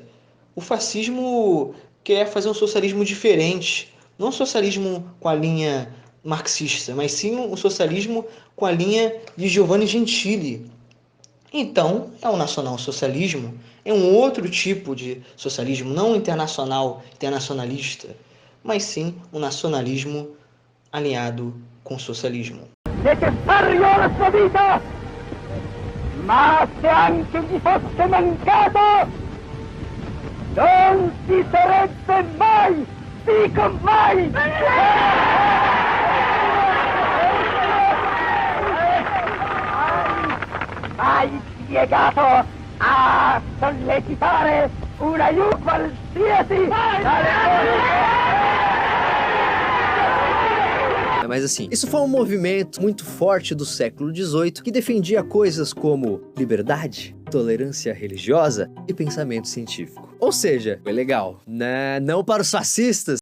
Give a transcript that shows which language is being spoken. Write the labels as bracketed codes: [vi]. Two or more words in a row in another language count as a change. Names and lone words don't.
[pt] O fascismo quer fazer um socialismo diferente, não um socialismo com a linha marxista, mas sim um socialismo com a linha de Giovanni Gentili. Então, é um nacional-socialismo, é um outro tipo de socialismo, não internacional, internacionalista, mas sim um nacionalismo alinhado com o socialismo. [it] Necessario alla sua vita, ma se anche gli fosse mancato, non si sarebbe mai, dico mai, mai piegato a sollecitare un aiuto qualsiasi. [pt] Mas assim, isso foi um movimento muito forte do século XVIII que defendia coisas como liberdade, tolerância religiosa e pensamento científico. Ou seja, foi legal, né? Não para os fascistas.